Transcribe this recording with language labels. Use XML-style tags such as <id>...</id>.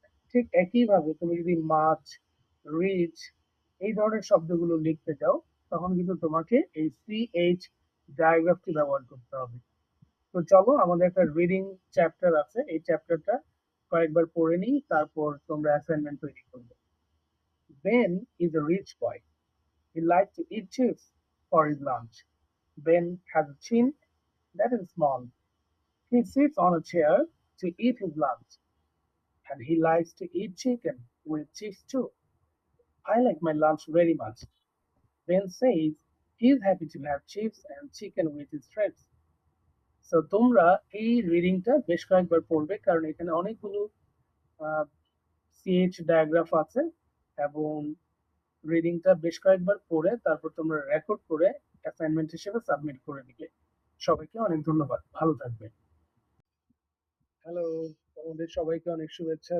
<bn>ঠিক একইভাবে তুমি যদি মাছ, রিচ এই ধরনের শব্দগুলো লিখতে চাও, তখন কিন্তু তোমাকে এই সি এইচ ডায়াগ্রাফটি ব্যবহার করতে হবে। তো চলো, আমাদের একটা রিডিং চ্যাপ্টার আছে, এই চ্যাপ্টারটা কয়েকবার পড়ে নিই, তারপর তোমরা অ্যাসাইনমেন্ট তৈরি করবে।</bn> <en>Ben is a rich boy. He likes to eat chips for his lunch. Ben has a chin that is small. He sits on a chair to eat his lunch. And he likes to eat chicken with chips too. I like my lunch very much. Ben says he's happy to have chips and chicken with his friends.</en> <bn>So তোমরা এই রিডিংটা বেশ কয়েকবার পড়বে, কারণ এখানে অনেকগুলো CH ডায়াগ্রাফ আছে। এবং রিডিংটা বেশ কয়েকবার পড়ে তারপর তোমরা রেকর্ড করে অ্যাসাইনমেন্ট হিসেবে সাবমিট করে দিবে। সবাইকে অনেক ধন্যবাদ, ভালো থাকবে। হ্যালো, তোমাদের সবাইকে অনেক শুভেচ্ছা।</bn>